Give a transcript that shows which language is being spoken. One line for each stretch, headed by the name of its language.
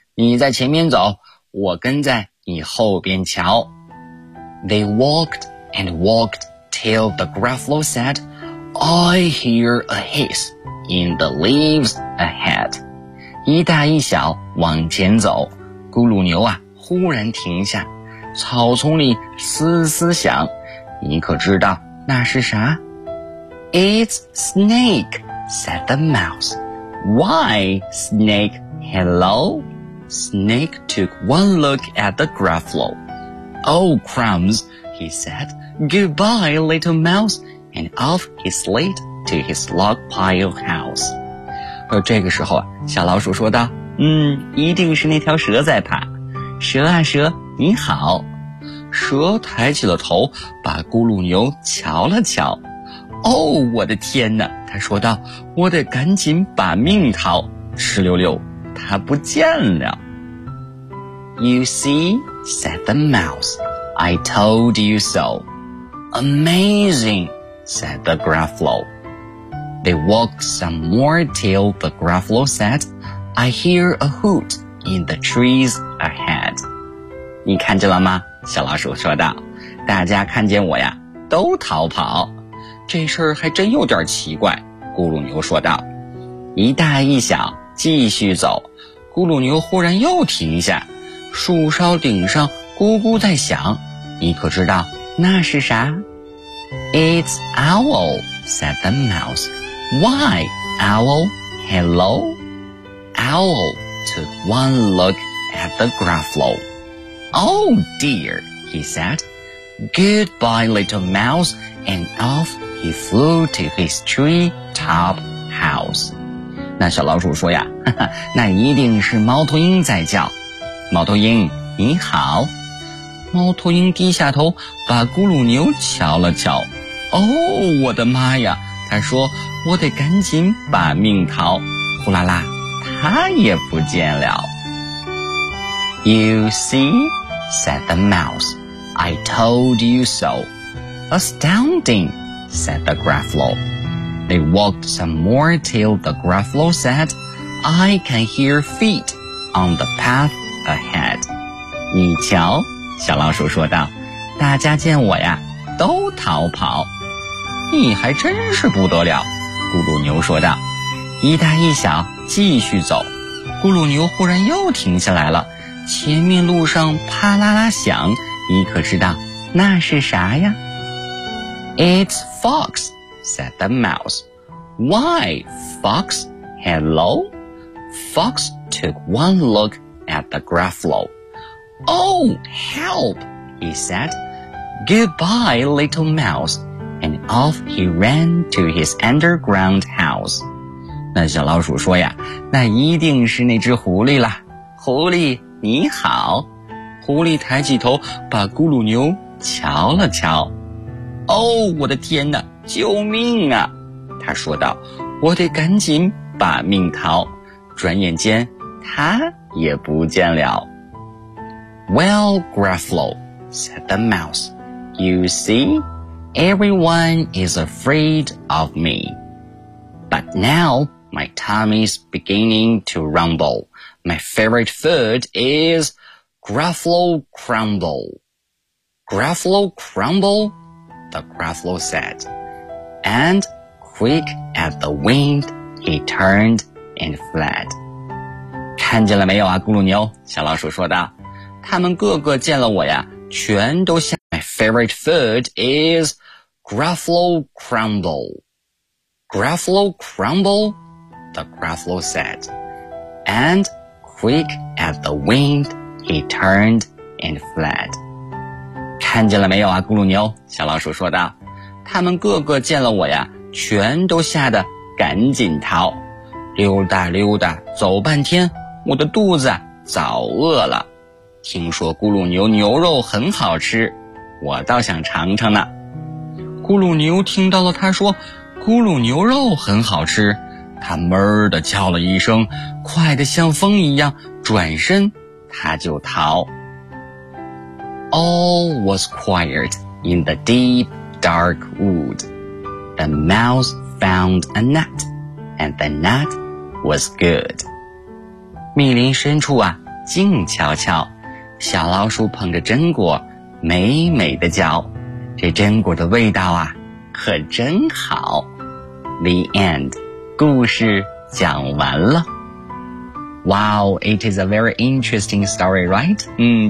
Chinese: 你在前面走，我跟在你后边瞧。
English: They walked and walked till the Gruffalo said, I hear a hiss in the leaves ahead.
Chinese: 一大一小往前走，咕噜牛啊忽然停下，草丛里嘶嘶响，你可知道那是啥？
English: It's snake, said the mouse. Why, snake, hello? Snake took one look at the gruffalo. Oh, crumbs, he said. Goodbye, little mouse, and off he slid to his log pile house.
Chinese: 这个时候小老鼠说道，一定是那条蛇在爬。蛇啊蛇，你好。蛇抬起了头，把咕噜牛瞧了瞧。哦，我的天哪，他说道，我得赶紧把命逃。哧溜溜，他不见了。
English: You see, said the mouse, I told you so. Amazing, said the gruffalo. They walked some more till the gruffalo said, I hear a hoot in the trees ahead.
Chinese: 你看见了吗？小老鼠说道，大家看见我呀都逃跑。这事儿还真有点奇怪，咕噜牛说道。一大一小继续走，咕噜牛忽然又停下，树梢顶上咕咕在响，你可知道那是啥？
English: It's owl, said the mouse. Why, owl, hello? Owl took one look at the gruffalo. Oh dear, he said. Goodbye, little mouse, and off he flew to his tree top house.
Chinese: 那小老鼠说呀，那一定是猫头鹰在叫。猫头鹰你好，猫头鹰低下头把咕噜牛瞧了瞧。哦，我的妈呀，他说，我得赶紧把命逃。呼啦啦，他也不见了。
English: You see, said the mouse, I told you so. Astounding, said the gruffalo. They walked some more till the gruffalo said, I can hear feet on the pathAhead.
Chinese: 你瞧，小老鼠说道，大家见我呀都逃跑。你还真是不得了，咕噜牛说道，一大一小继续走，咕噜牛忽然又停下来了，前面路上啪啦啦响，你可知道那是啥呀？
English: It's fox, said the mouse. Why, fox, hello? Fox took one lookat the gruffalo. Oh, help, he said. Goodbye, little mouse. And off he ran to his underground house.
Chinese: 那小老鼠说呀，那一定是那只狐狸啦。狐狸，你好。狐狸抬起头，把咕噜牛瞧了瞧。哦，我的天哪，救命啊，他说道，我得赶紧把命逃。转眼间，他也不见了。
English: Well, Gruffalo, said the mouse, you see, everyone is afraid of me. But now my tummy's beginning to rumble. My favorite food is Gruffalo Crumble. Gruffalo Crumble, the Gruffalo said. And quick as the wind, he turned and fled.
Chinese: 看见了没有啊，咕噜牛，小老鼠说道，他们个个见了我呀全都吓。
English: My favorite food is Gruffalo Crumble. Gruffalo Crumble, the Gruffalo said. And quick as the wind, he turned and fled.
Chinese: 看见了没有啊，咕噜牛，小老鼠说道，他们个个见了我呀全都吓得赶紧逃。溜达溜达走半天，我的肚子早饿了，听说咕噜牛牛肉很好吃，我倒想尝尝呢。咕噜牛听到了他说咕噜牛肉很好吃，他闷地叫了一声，快得像风一样转身，他就逃。
English: All was quiet in the deep dark wood. The mouse found a nut, and the nut was good.
Chinese: 密林深处啊，静悄悄，小老鼠捧着榛果，美美的嚼，这榛果的味道啊，可真好。
English: The end.
Chinese: 故事讲完了。
English: Wow, it is a very interesting story, right?